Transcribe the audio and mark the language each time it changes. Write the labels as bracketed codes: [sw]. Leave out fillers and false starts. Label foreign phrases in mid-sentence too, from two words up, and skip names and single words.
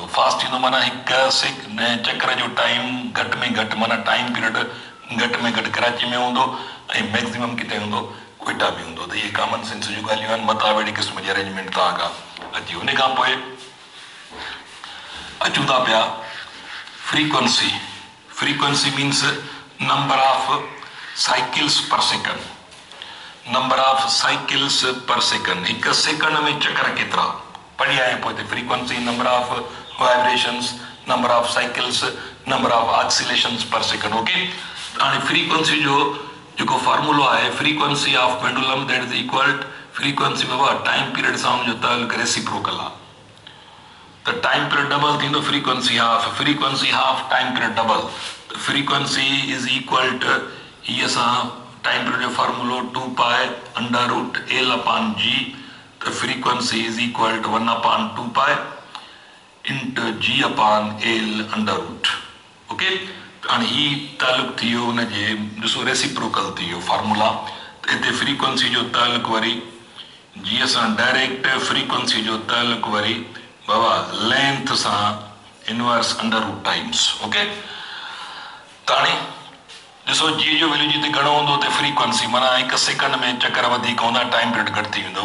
[sd] फास्ट थींदो माना हिकु चक्र जो टाइम घटि में घटि, माना [en] time period [sd] घटि में घटि कराची में हूंदो, ऐं मैक्सिमम किथे हूंदो, कोइटा में हूंदो। त इहे [en] common sense [sd] जूं ॻाल्हियूं आहिनि। मथां अहिड़ी क़िस्म जी अरेंजमेंट तव्हां खां अची। उन खां पोइ अचूं था पिया फ्रीक्वेंसी। [en] frequency means number of cycles per second. number of cycles per second, [sd] हिकु सेकंड में चक्कर केतिरा पढ़ी आया पोइ हिते फ्रीक्वेंसी, [en] number of vibrations, number of cycles, number of oscillations per second. [sd] ओके, हाणे फ्रीक्वेंसी जो जेको फॉर्मूलो आहे, [en] frequency of pendulum that is equal frequency [sd] बाबा [en] time period [sd] सां हुनजो ताल्लुक रेसिप्रोकल आहे। त [en] time period double [sd] थींदो, [en] frequency half, frequency half time period double. [sd] त [en] frequency is equal to [sd] हीअ असां [en] time period [sd] जो फॉर्मूलो 2π√L/g। त [en] frequency is equal to [sd] 1/2π इंटू g/L√। ओके, हाणे ही ताल्लुक थी वियो हुनजे, ॾिसो रेसिप्रोकल थी वियो फॉर्मूला। त हिते फ्रीक्वेंसी जो ताल्लुक वरी जीअं असां डायरेक्ट फ्रीक्वेंसी जो ताल्लुक वरी बाबा लेंथ सां इनवर्स √, टाइम्स। ओके, त हाणे ॾिसो जी जो वैल्यू जिते घणो हूंदो उते फ्रीक्वेंसी माना हिकु सेकंड में चक्कर वधीक हूंदा, [en] time period [sd] घटि थी वेंदो।